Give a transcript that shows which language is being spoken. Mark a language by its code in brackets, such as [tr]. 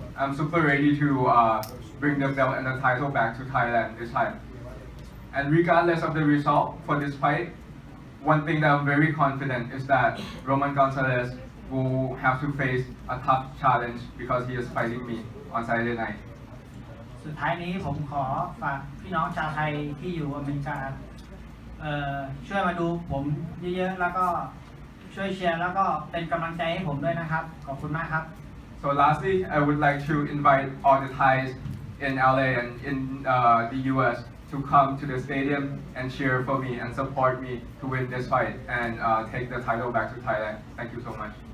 [en] I'm super ready to bring the belt and the title back to Thailand this time. And regardless of the result for this fight, one thing that I'm very confident is that Roman Gonzalez will have to face a tough challenge because he is fighting me on Saturday night. [th] สุดท้ายนี้ผมขอฝากพี่น้องชาวไทยที่อยู่อเมริกาช่วยมาดูผมเยอะๆแล้วก็ช่วยเชียร์แล้วก็เป็นกำลังใจให้ผมด้วยนะครับขอบคุณมากครับ [en] So lastly, I would like to invite all the Thais in LA and in the US to come to the stadium and cheer for me and support me to win this fight and take the title back to Thailand. Thank you so much.